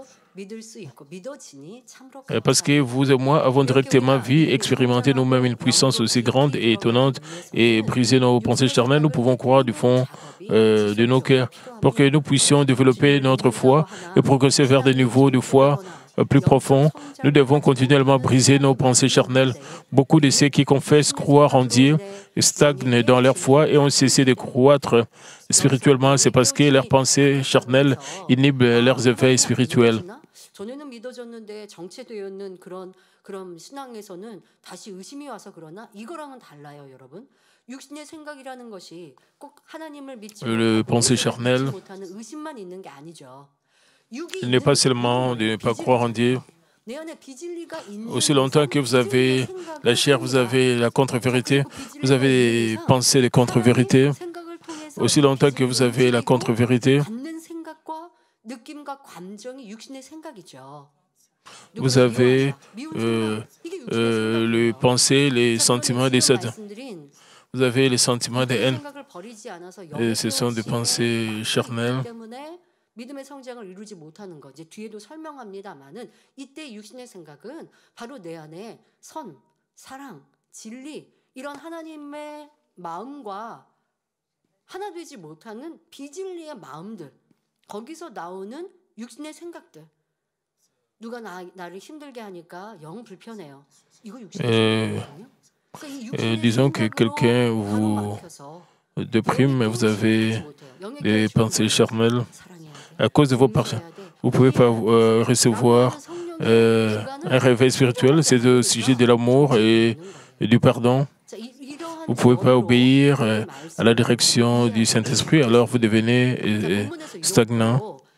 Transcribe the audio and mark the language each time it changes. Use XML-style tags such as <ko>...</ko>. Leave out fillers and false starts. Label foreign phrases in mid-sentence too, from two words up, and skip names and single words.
<fr>Parce que vous et moi avons directement vu, expérimenté nous-mêmes une puissance aussi grande et étonnante et briser nos pensées charnelles, nous pouvons croire du fond de nos cœurs pour que nous puissions développer notre foi et progresser vers des niveaux de foi plus profonds. Nous devons continuellement briser nos pensées charnelles. Beaucoup de ceux qui confessent croire en Dieu stagnent dans leur foi et ont cessé de croître spirituellement. C'est parce que leurs pensées charnelles inhibent leurs éveils spirituels.</fr> <ko>전에는 믿어졌는데 정체되어 있는 그런 신앙에서는 다시 의심이 와서 그러나 이거랑은 달라요, 여러분. 육신의 생각이라는 것이 꼭 하나님을 믿지 못하는 의심만 있는 게 아니죠.</ko> <fr>Il n'est pas seulement de ne pas croire en Dieu. Aussi longtemps que vous avez la chair, vous avez la contre-vérité, vous avez des pensées de contre-vérité. Aussi longtemps que vous avez la contre-vérité, vous avez les pensées, les sentiments des Satan. Vous avez les sentiments de haine. Et ce sont des pensées charnelles.</fr> <ko>믿음의 성장을 이루지 못하는 거. 이제 뒤에도 설명합니다만은 이때 육신의 생각은 바로 내 안에 선, 사랑, 진리 이런 하나님의 마음과 하나 되지 못하는 비진리의 마음들. 거기서 나오는 육신의 생각들. 누가 나를 힘들게 하니까 영 불편해요. 이거 육신의 생각이거든요.</ko> <fr>Disons que quelqu'un vous déprime, vous avez des pensées charnelles. À cause de vos pensées, vous ne pouvez pas recevoir un réveil spirituel. C'est au sujet de l'amour et du pardon. Vous ne pouvez pas obéir à la direction du Saint-Esprit, alors vous devenez stagnant.</fr>